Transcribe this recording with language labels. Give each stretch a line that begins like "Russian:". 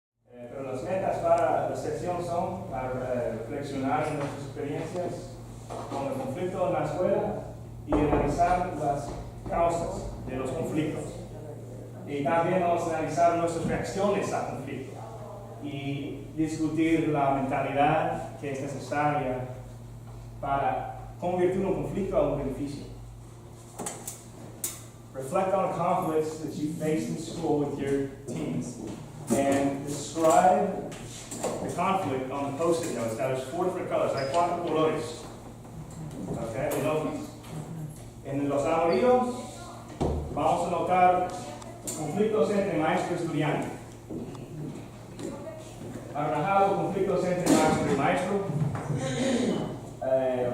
Spanish: Pero las metas para la sección son para reflexionar en nuestras experiencias con el conflicto en la escuela y analizar las causas de los conflictos. Y también vamos a analizar nuestras reacciones al conflicto y discutir la mentalidad que es necesaria para convertir un conflicto a un beneficio.
English: Reflect on conflicts that you faced in school with your teens and describe the conflict on the post-it notes. Now there's 4 different colors,
Spanish: hay 4 colores. Okay, en los amarillos vamos a notar conflictos entre maestro y estudiante. Anaranjado, conflictos entre maestro y maestro.